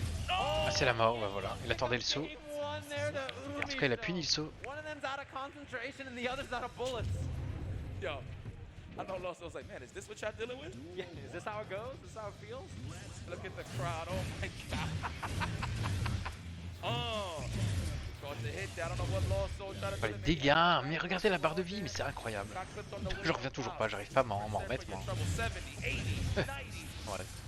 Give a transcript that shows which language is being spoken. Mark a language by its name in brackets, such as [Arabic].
[French] Ah, c'est la mort, bah voilà. Il attendait le saut. [English] One there to [French] En tout cas, il a puni le saut. [English] One of them's out of concentration and the other's out of bullets. Yo, I know Lost was like, man, is this what y'all dealing with? Yeah, is this how it goes? Is this how it feels? Look at the crowd. Oh my God. Oh. Caught the hit. I don't know what Lost Soul tried to do. [French] Les dégâts, mais regardez la barre de vie, mais c'est incroyable. Je reviens toujours pas, j'arrive pas à m'en remettre moi. Ouais.